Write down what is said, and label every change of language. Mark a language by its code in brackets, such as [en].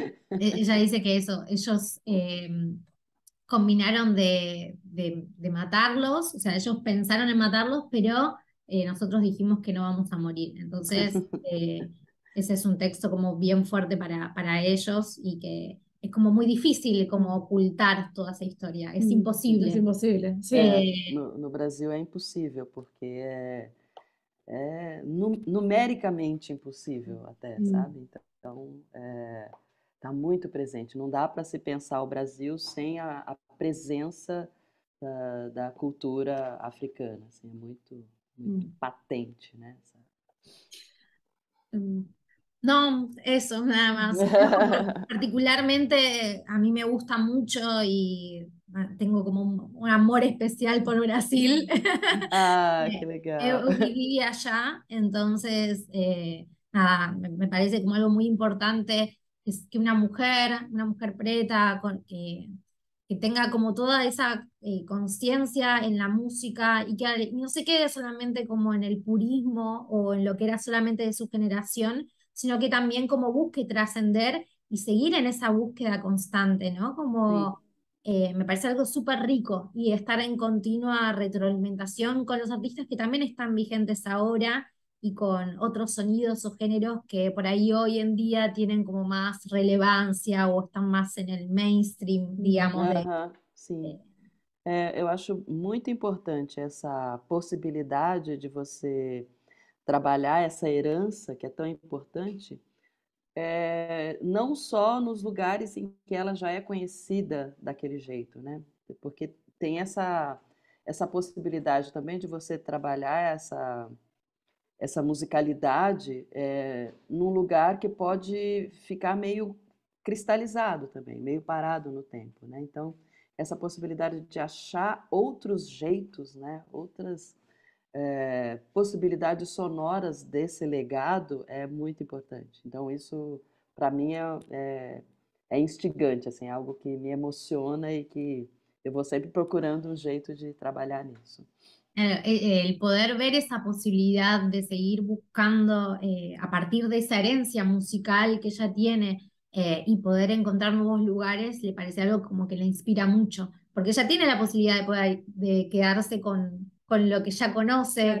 [es] Ella dice que eso, ellos combinaron de matarlos, o sea, ellos pensaron en matarlos, pero nosotros dijimos que no vamos a morir. Entonces, ese es un texto como bien fuerte para ellos y que es como muy difícil como ocultar toda esa historia, es imposible. Es imposible, sí. [pt] no Brasil é impossível, porque é numericamente impossível até, sabe? Então, está muito presente. Não dá para se pensar o Brasil sem a presença da cultura africana. Assim, é muito patente, né? [es] No, eso, nada más. Particularmente a mí me gusta mucho y tengo como un amor especial por Brasil. [pt] Ah, que Eu legal. [es] viví allá, entonces, nada, me parece como algo muy importante que una mujer preta, que tenga como toda esa conciencia en la música y que no se quede solamente como en el purismo o en lo que era solamente de su generación, sino que también como busque trascender y seguir en esa búsqueda constante, ¿no? [pt] Sim. [es] Como me parece algo súper rico y estar en continua retroalimentación con los artistas que también están vigentes ahora y con otros sonidos o géneros que por ahí hoy en día tienen como más relevancia o están más en el mainstream, digamos, [pt] Aham, sim. de- Eu acho muito importante essa possibilidade de você trabalhar essa herança que é tão importante, não só nos lugares em que ela já é conhecida daquele jeito, né? Porque tem essa possibilidade também de você trabalhar essa musicalidade num lugar que pode ficar meio cristalizado também, meio parado no tempo, né? Então, essa possibilidade de achar outros jeitos, né? Outras possibilidades sonoras desse legado é muito importante. Então, isso, para mim, é instigante, assim, é algo que me emociona e que eu vou sempre procurando um jeito de trabalhar nisso. [es] el poder ver esa posibilidad de seguir buscando a partir de esa herencia musical que ella tiene y poder encontrar nuevos lugares, le parece algo como que le inspira mucho, porque ella tiene la posibilidad de poder de quedarse con lo que ya conoce,